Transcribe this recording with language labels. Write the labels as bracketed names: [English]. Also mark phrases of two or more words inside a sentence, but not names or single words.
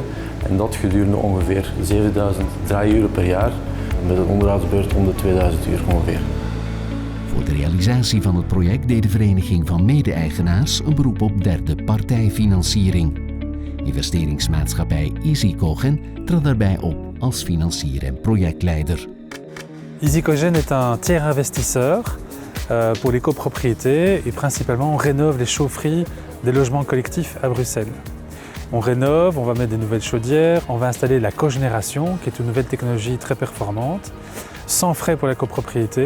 [Dutch] En dat gedurende ongeveer 7000 draaiuren per jaar, met een onderhoudsbeurt om de 2000 uur ongeveer. Voor de realisatie van het project deed de Vereniging van Mede-eigenaars een beroep op derde partijfinanciering. Investeringsmaatschappij EasyCogen trad daarbij op als financier en projectleider. [French] EasyCogen est un tiers investisseur pour les copropriétés et principalement on rénove les chaufferies des logements collectifs à Bruxelles. On rénove, on va mettre des nouvelles chaudières, on va installer la cogénération qui est une nouvelle technologie très performante, sans frais pour la copropriété.